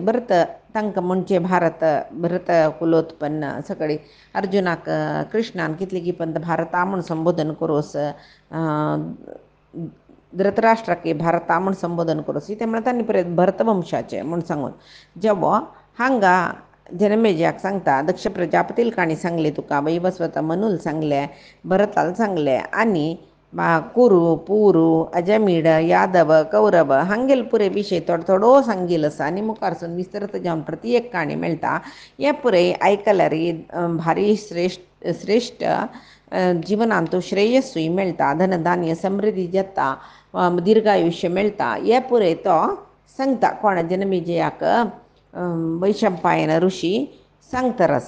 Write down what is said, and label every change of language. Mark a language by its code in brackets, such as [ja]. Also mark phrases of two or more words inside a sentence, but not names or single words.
[kok] भरत तांकां म्हणचे भारत भरत कुलोत्पन्न सगळे अर्जुनाक कृष्णान कितले की पंत भारता म्हूण संबोधन करोस. धृतराष्ट्राक भारता म्हूण संबोधन करोस. ते म्हणटा तांणी परत भरतवंशाचे म्हूण सांगून जेवो हांगा जनमेजयाक सांगता. दक्ष प्रजापतील काणी सांगली तुका, वैवस्वत मनूल सांगले, भरताल सांगले आनी कुरु पुरु अजमीड यादव कौरव हांगेल पुरे विशय थोडो सांगिल्लो आसा. आनी मुखारसून विस्तृत जावन प्रती एक काणी मेळटा. हे पुरे आयकल्यार भारी श्रेश्ठ जिवनांत श्रेयसूय मेळटा. धनधान्य समृद्धी जाता, दीर्घायुष्य मेळटा. हे पुरे तो सांगता कोण जनमेजयाक वैशंपायन ऋषी सांगतरस.